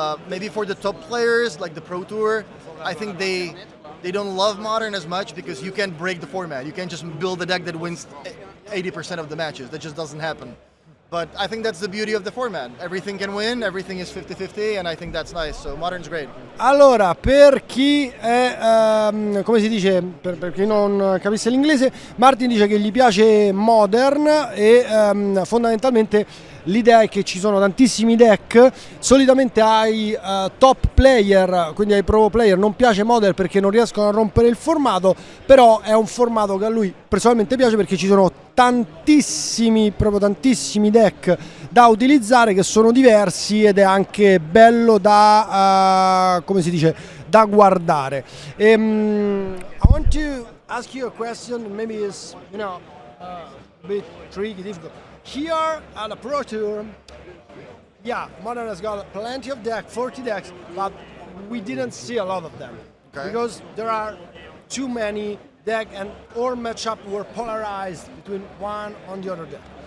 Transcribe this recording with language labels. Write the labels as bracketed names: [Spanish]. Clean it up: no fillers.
[English] Maybe for the top players like the Pro Tour, I think they don't love modern as much because you can't break the format. You can't just build a deck that wins 80% of the matches. That just doesn't happen. But I think that's the beauty of the format. Everything can win, everything is 50-50, and I think that's nice. So modern's great. [Italian] Allora, per chi è, come si dice, per chi non capisse l'inglese, Martin dice che gli piace modern e fondamentalmente l'idea è che ci sono tantissimi deck. Solitamente ai top player, quindi ai pro player, non piace modern perché non riescono a rompere il formato, però è un formato che a lui personalmente piace perché ci sono tantissimi, proprio tantissimi deck da utilizzare che sono diversi ed è anche bello da, come si dice, da guardare. [English] I want to ask you a question, maybe it's, a bit tricky, difficult. Here at the Pro Tour, yeah, Modern has got plenty of decks, 40 decks, but we didn't see a lot of them. Okay. Because there are too many decks and all matchup were polarized between one on the other deck.